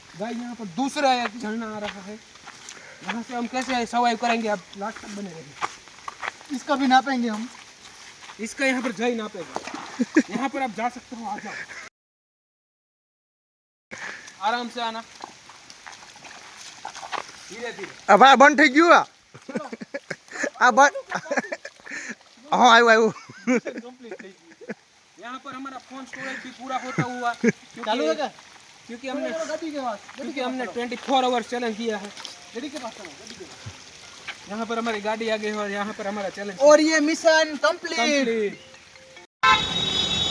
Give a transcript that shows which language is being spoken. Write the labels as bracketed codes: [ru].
[hi] Guys यहाँ पर दूसरा एक झरना आ रहा है, यहाँ से हम कैसे सर्वाइव करेंगे आप लास्ट तक बने रहिए। इसका भी नापेंगे हम। इसका यहाँ पर जय नापेगा। यहाँ पर आप जा सकते हो, आ जाओ आराम से आना, धीरे धीरे। [gu] अब आ बंद થઈ ગયું આ બસ હા આવ્યું [hi] यहाँ पर हमारा फोन स्टोरेज भी पूरा होता हुआ चालू है क्या? क्योंकि हमने गाड़ी के पास, गाड़ी के 24 आवर्स चैलेंज किया है। गाड़ी के पास चलो, गाड़ी के पास। यहाँ पर हमारी गाड़ी आ गई है और यहाँ पर हमारा चैलेंज और ये मिशन कंप्लीट।